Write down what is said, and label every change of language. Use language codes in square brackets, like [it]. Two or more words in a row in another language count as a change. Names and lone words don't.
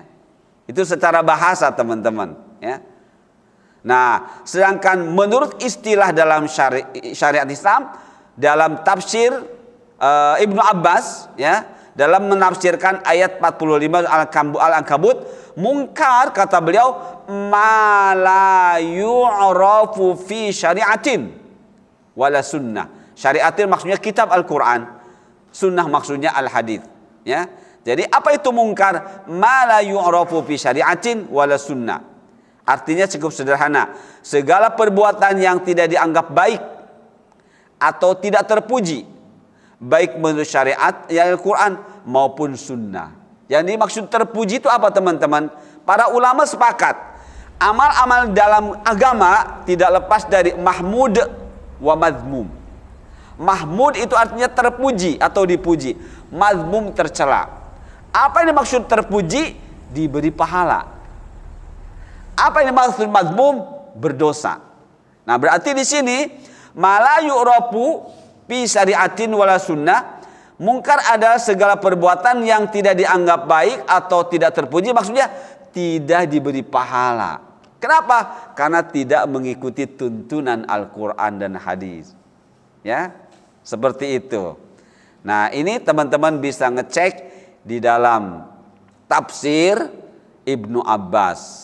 [id] Itu secara bahasa, teman-teman. Ya. Nah, sedangkan menurut istilah dalam syariat Islam, dalam tafsir Ibnu Abbas, ya, dalam menafsirkan ayat 45 Al-Ankabut, mungkar kata beliau, [ar] ما لا يعرف في شريعة ولا سنة. [id] Syariatin maksudnya kitab Al-Quran, sunnah maksudnya al-hadith. Ya. Jadi apa itu mungkar? [ar] ما لا يعرف في شريعة ولا سنة. [id] Artinya cukup sederhana. Segala perbuatan yang tidak dianggap baik atau tidak terpuji, baik menurut syariat yang Al-Quran maupun sunnah. Yang dimaksud terpuji itu apa, teman-teman? Para ulama sepakat, amal-amal dalam agama tidak lepas dari [ar] محمود ومذموم. [id] Mahmud itu artinya terpuji atau dipuji. Mazmum tercela. Apa yang dimaksud terpuji? Diberi pahala. Apa yang dimaksud mazmum? Berdosa. Nah, berarti di sini [ar] ما لا يعرف في شريعة ولا سنة. [id] Mungkar adalah segala perbuatan yang tidak dianggap baik atau tidak terpuji, maksudnya tidak diberi pahala. Kenapa? Karena tidak mengikuti tuntunan Al-Quran dan hadis. Ya, seperti itu. Nah, ini teman-teman bisa ngecek di dalam tafsir Ibnu Abbas.